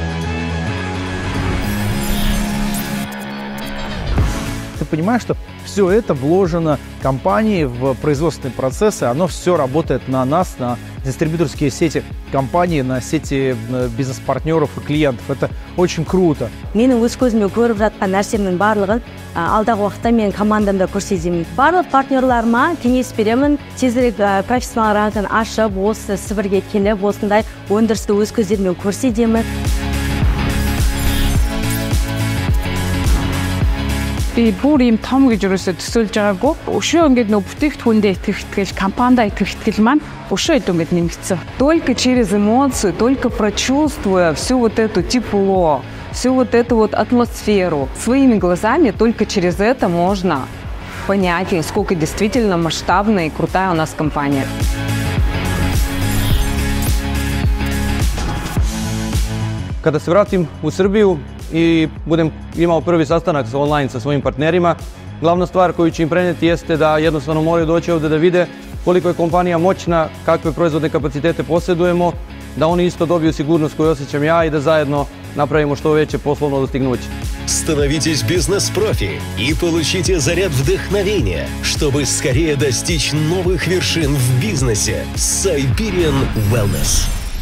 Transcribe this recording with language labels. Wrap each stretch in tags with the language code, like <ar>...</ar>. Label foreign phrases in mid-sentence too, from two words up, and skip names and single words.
<ru>Ты понимаешь, что все это вложено компанией в производственные процессы, оно все работает на нас, на дистрибьюторские сети компании, на сети бизнес-партнеров и клиентов. Это очень круто.</ru> <kk>Менің өз көзіме көріп жатқан нәрсемнің барлығын алдағы уақытта мен командамда көрсетемін. Барлық партнерларыма кеңес беремін, тезірек профессионал ранкын ашып, осы Сібірге келіп, осындай өндірісті өз көздерімен көрсетемін.</kk> <bua>Би бүр ийм том гэж юусоо төсөөлж байгаагүй. Өшөө ингээд нөө бүтээгдэхүүндээ итгэж, компанида итгэл маань өшөө идэв ингээд нэмэгдсэн.</bua> <ru>Только через эмоции, только прочувствуя всю вот эту тепло, всю вот эту вот атмосферу своими глазами, только через это можно понять, насколько действительно масштабная и крутая у нас компания.</ru> <sr>Kada se vratim u Srbiju i budem imao prvi sastanak online sa svojim partnerima, glavna stvar koju ću im prenijeti jeste da jednostavno moraju doći ovdje da vide koliko je kompanija moćna, kakve proizvodne kapacitete posjedujemo, da oni isto dobiju sigurnost koju osjećam ja i da zajedno napravimo što veće poslovno dostignuće.</sr> <ru>Становитесь бизнес-профи и получите заряд вдохновения, чтобы скорее достичь новых вершин в бизнесе. Siberian Wellness.</ru>